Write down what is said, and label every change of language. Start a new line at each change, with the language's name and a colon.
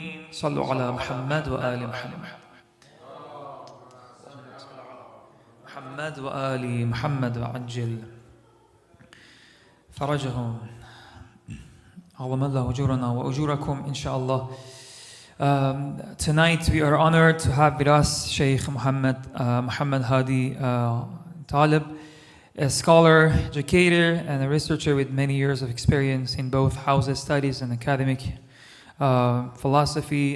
Arabic: صلوا على محمد وآل محمد. محمد وآل محمد وعجل فرجهم. عظم الله أجورنا وأجوركم inshallah.
English: Tonight we are honored to have with us Sheikh Mohammad Hadi Taleb, a scholar, educator, and a researcher with many years of experience in both Hausa studies and academic philosophy.